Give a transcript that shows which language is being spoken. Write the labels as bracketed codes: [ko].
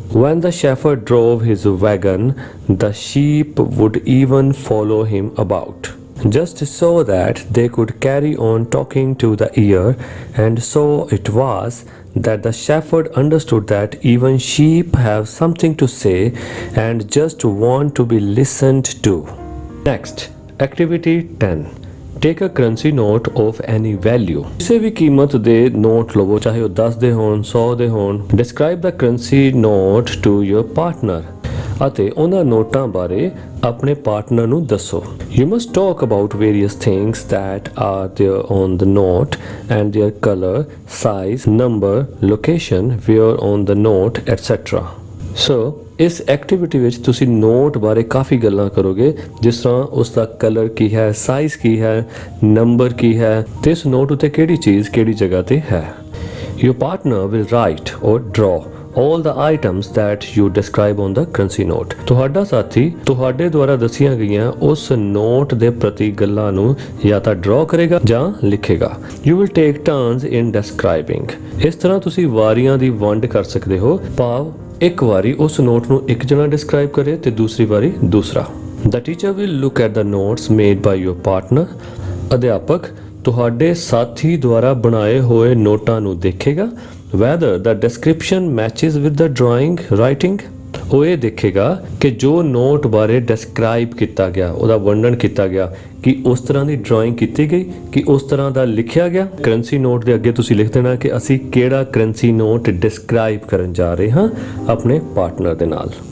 [en] When the shepherd drove his wagon, the sheep would even follow him about, just so that they could carry on talking to the ear. And so it was that the shepherd understood that even sheep have something to say and just want to be listened to. Next, activity 10. Take a currency note of any value. [pa] ਕਿਸੇ ਵੀ ਕੀਮਤ ਦੇ note ਲਵੋ, ਚਾਹੇ ਉਹ 10 ਦੇ ਹੋਣ, 100 ਦੇ ਹੋਣ. [en] Describe the currency note to your partner. [pa] ਅਤੇ ਉਹਨਾਂ ਨੋਟਾਂ ਬਾਰੇ ਆਪਣੇ ਪਾਰਟਨਰ ਨੂੰ ਦੱਸੋ. [en] You must talk about various things that are there on the note and their color, size, number, location, where on the note, etc. [pa] ਸੋ ਇਸ activity ਵਿੱਚ ਤੁਸੀਂ ਨੋਟ ਬਾਰੇ ਕਾਫੀ ਗੱਲਾਂ ਕਰੋਗੇ, ਜਿਸ ਤਰ੍ਹਾਂ ਉਸ ਦਾ ਕਲਰ ਕੀ ਹੈ, ਸਾਈਜ਼ ਕੀ ਹੈ, ਨੰਬਰ ਕੀ ਹੈ ਤੇ ਇਸ ਨੋਟ ਉੱਤੇ ਕਿਹੜੀ ਚੀਜ਼ ਕਿਹੜੀ ਜਗ੍ਹਾ ਤੇ ਹੈ. [en] Your partner will write or draw all the items that you describe on the currency note. [pa] ਤੁਹਾਡਾ ਸਾਥੀ ਤੁਹਾਡੇ ਦੁਆਰਾ ਦੱਸੀਆਂ ਗਈਆਂ ਉਸ ਨੋਟ ਦੇ ਪ੍ਰਤੀ ਗੱਲਾਂ ਨੂੰ ਜਾਂ ਤਾਂ ਡਰਾ ਕਰੇਗਾ ਜਾਂ ਲਿਖੇਗਾ. [en] You will take turns in describing. [pa] ਇਸ ਤਰ੍ਹਾਂ ਤੁਸੀਂ ਵਾਰੀਆਂ ਦੀ ਵੰਡ ਕਰ ਸਕਦੇ ਹੋ, ਭਾਵ ਇੱਕ ਵਾਰੀ ਉਸ ਨੋਟ ਨੂੰ ਇੱਕ ਜਣਾ ਡਿਸਕ੍ਰਾਈਬ ਕਰੇ ਤੇ ਦੂਸਰੀ ਵਾਰੀ ਦੂਸਰਾ. [en] The teacher will look at the notes made by your partner. [pa] ਅਧਿਆਪਕ ਤੁਹਾਡੇ ਸਾਥੀ ਦੁਆਰਾ ਬਣਾਏ ਹੋਏ ਨੋਟਾਂ ਨੂੰ ਦੇਖੇਗਾ. [en] Whether the description matches with the drawing writing. [pa] ਉਹ ਇਹ ਦੇਖੇਗਾ ਕਿ ਜੋ ਨੋਟ ਬਾਰੇ ਡਿਸਕ੍ਰਾਈਬ ਕੀਤਾ ਗਿਆ, ਉਹਦਾ ਵਰਣਨ ਕੀਤਾ ਗਿਆ, ਕਿ ਉਸ ਤਰ੍ਹਾਂ ਦੀ ਡਰਾਇੰਗ ਕੀਤੀ ਗਈ, ਕਿ ਉਸ ਤਰ੍ਹਾਂ ਦਾ ਲਿਖਿਆ ਗਿਆ. ਕਰੰਸੀ ਨੋਟ ਦੇ ਅੱਗੇ ਤੁਸੀਂ ਲਿਖ ਦੇਣਾ ਕਿ ਅਸੀਂ ਕਿਹੜਾ ਕਰੰਸੀ ਨੋਟ ਡਿਸਕ੍ਰਾਈਬ ਕਰਨ ਜਾ ਰਹੇ ਹਾਂ ਆਪਣੇ ਪਾਰਟਨਰ ਦੇ ਨਾਲ.